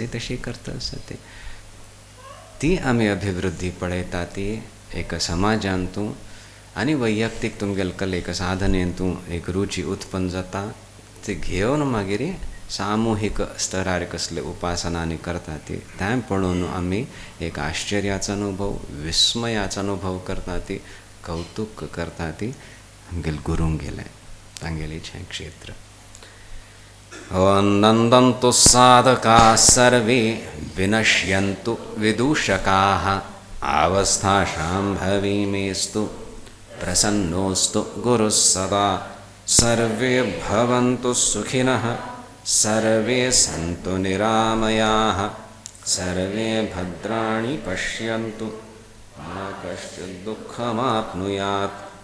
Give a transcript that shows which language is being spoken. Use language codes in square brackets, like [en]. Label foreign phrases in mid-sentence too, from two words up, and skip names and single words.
[kok] तशी करता असं ती आमी अभिवृद्धी पळयता ती एक समाजांतू आनी वैयक्तीक तुमगेले कलेक साधनेंतू एक रुची उत्पन्न जाता ती घेवन मागीर सामुहीक स्तरार कसले उपासनांनी करता ती तें पळोवन आमी एक आश्चर्याचो अनुभव विस्मयाचो अनुभव करता ती कौतुक करता ती आमगेले गुरूंक गेले तांगेलीचें क्षेत्र. [sa] नन्दन्तु साधकाः सर्वे विनश्यन्तु विदूषकाः अवस्थाशाम्भवीमेस्तु प्रसन्नोऽस्तु गुरुः सदा. सर्वे भवन्तु सुखिनः सर्वे सन्तु निरामयाः सर्वे भद्राणि पश्यन्तु मा कश्चित् दुःखमाप्नुयात्.